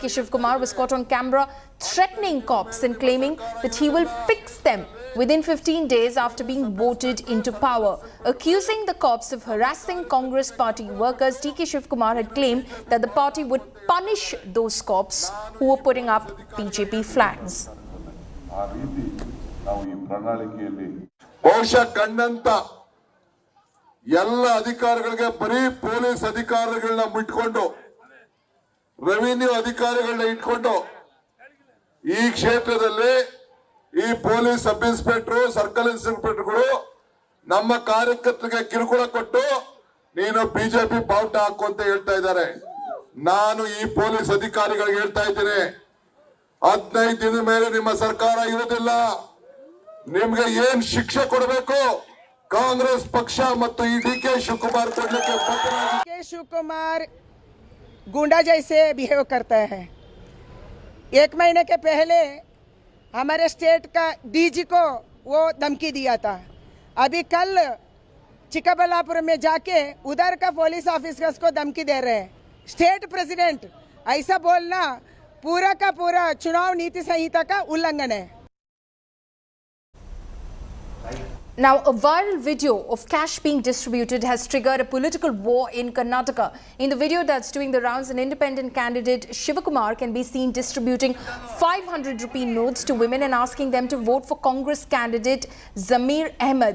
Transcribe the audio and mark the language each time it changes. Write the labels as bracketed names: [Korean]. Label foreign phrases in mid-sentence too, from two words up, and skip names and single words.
[English] Shivkumar was caught on camera threatening cops and claiming that he will fix them within 15 days after being voted into power. Accusing the cops of harassing Congress party workers, D.K. Shivkumar had claimed that the party would punish those cops who were putting up BJP flags. [Kannada] ಎಲ್ಲ ಅಧಿಕಾರಿಗಳಿಗೆ ಬರೀ ಪೊಲೀಸ್ ಅಧಿಕಾರಿಗಳನ್ನ ಬಿಟ್ಕೊಂಡು ರೆವಿನ್ಯೂ ಅಧಿಕಾರಿಗಳನ್ನ ಇಟ್ಕೊಂಡು ಈ ಕ್ಷೇತ್ರದಲ್ಲಿ ಈ [English] police sub inspector circle inspectors [Kannada] ನಮ್ಮ ಕಾರ್ಯಕರ್ತರಿಗೆ ಕಿರುಕುಳ ಕೊಟ್ಟು ನೀನು ಬಿಜೆಪಿ ಬಾವುಟ ಹಾಕು ಅಂತ ಹೇಳ್ತಾ ಇದ್ದಾರೆ. ನಾನು ಈ ಪೊಲೀಸ್ ಅಧಿಕಾರಿಗಳಿಗೆ ಹೇಳ್ತಾ ಇದ್ದೇನೆ, 15 ದಿನದ ಮೇಲೆ ನಿಮ್ಮ ಸರ್ಕಾರ ಇರುವುದಿಲ್ಲ. ನಿಮ್ಗೆ ಏನ್ ಶಿಕ್ಷೆ ಕೊಡಬೇಕು ಕಾಂಗ್ರೆಸ್ ಪಕ್ಷ ಮತ್ತು ಈ ಡಿ.ಕೆ. ಶಿವಕುಮಾರ್ ಕೊಡ್ಲಿಕ್ಕೆ [Hindi] डी.के. शिवकुमार गुंडा जैसे बिहेव करता है. 1 महीने के पहले हमारे स्टेट का डीजी को वो धमकी दिया था. अभी कल चिकबल्लापुर में जाके उधर का [English] police officers [Hindi] को धमकी दे रहे हैं. [English] state president [Hindi] ऐसा बोलना पूरा का पूरा चुनाव नीति संहिता का उल्लंघन है. [English] Now, a viral video of cash being distributed has triggered a political war in Karnataka. In the video that's doing the rounds, an independent candidate, Shivakumar, can be seen distributing 500 rupee notes to women and asking them to vote for Congress candidate Zamir Ahmed.